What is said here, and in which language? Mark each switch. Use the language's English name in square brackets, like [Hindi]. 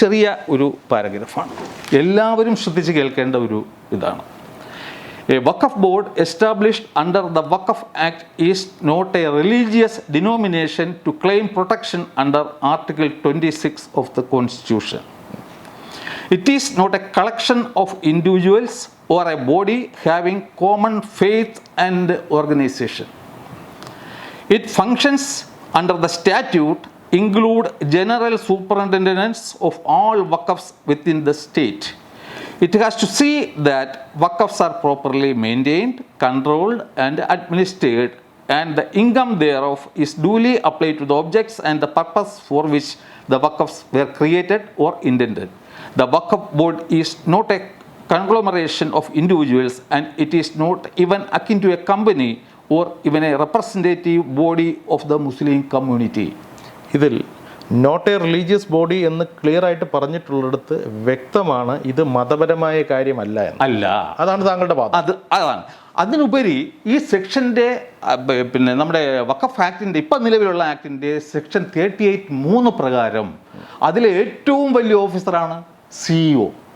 [Malayalam] ചെറിയ ഒരു പാരഗ്രാഫാണ്, എല്ലാവരും ശ്രദ്ധിച്ച് കേൾക്കേണ്ട ഒരു ഇതാണ്. [English] A Waqf board established under the Waqf Act is not a religious denomination to claim protection under Article 26 of the Constitution. It is not a collection of individuals or a body having common faith and organization. It functions under the statute, include general superintendence of all waqfs within the state. It has to see that waqfs are properly maintained, controlled and administered, and the income thereof is duly applied to the objects and the purpose for which the waqfs were created or intended. The Waqf board is not a conglomeration of individuals, and it is not even akin to a company or even a representative body of the Muslim community. [Malayalam] ഇതിൽ not A religious body എന്ന് clear ആയിട്ട് പറഞ്ഞിട്ടുള്ളിടത്ത് വ്യക്തമാണ് ഇത് മതപരമായ കാര്യമല്ല എന്ന്. അല്ല, അതാണ് താങ്കളുടെ വാദം. അതാണ്. അതിനുപരി ഈ സെക്ഷൻ്റെ നമ്മുടെ വഖഫ് ആക്ടിൻ്റെ ഇപ്പം നിലവിലുള്ള ആക്ടിൻ്റെ സെക്ഷൻ 38(3) പ്രകാരം അതിലെ ഏറ്റവും വലിയ ഓഫീസറാണ് CEO.